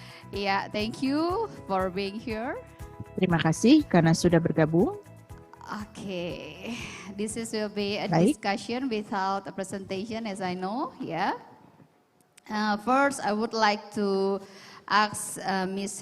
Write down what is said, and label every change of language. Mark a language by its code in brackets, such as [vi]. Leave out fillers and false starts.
[en] Yeah, thank you for being here. [id] Terima kasih karena sudah bergabung. [en] Okay, this will be a [id] Baik. [en] discussion without a presentation, as I know. Yeah. First, I would like to ask Ms.